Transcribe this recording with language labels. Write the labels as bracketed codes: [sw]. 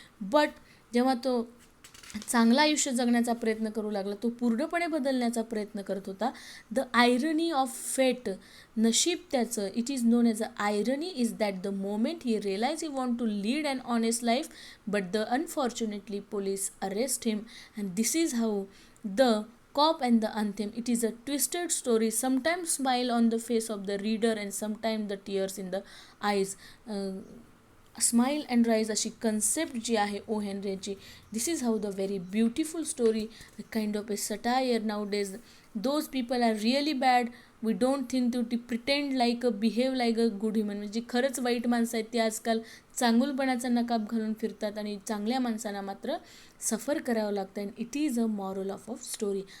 [mr] But जेव्हा तो चांगलं आयुष्य जगण्याचा प्रयत्न करू लागला, तो पूर्णपणे बदलण्याचा प्रयत्न करत होता. [en] the irony of fate, [mr] नशीब त्याचं, [en] It is known as a irony is that the moment he realise he want to lead an honest life but the unfortunately police arrest him. And this is how the Cop and the Anthem. It is a twisted story. Sometimes smile on the face of the reader and sometimes the tears in the eyes. Smile and rise [mr] अशी concept जी आहे ओ हेनरीची. [en] This is how the very beautiful story, kind of a satire. Nowadays those people are really bad. We don't think to pretend like a behave like a good human. [mr] म्हणजे खरंच वाईट माणसं आहेत ती आजकाल चांगुलपणाचा नकाब घालून फिरतात आणि चांगल्या माणसांना मात्र सफर करावं लागतं. [en] And it is a moral of story.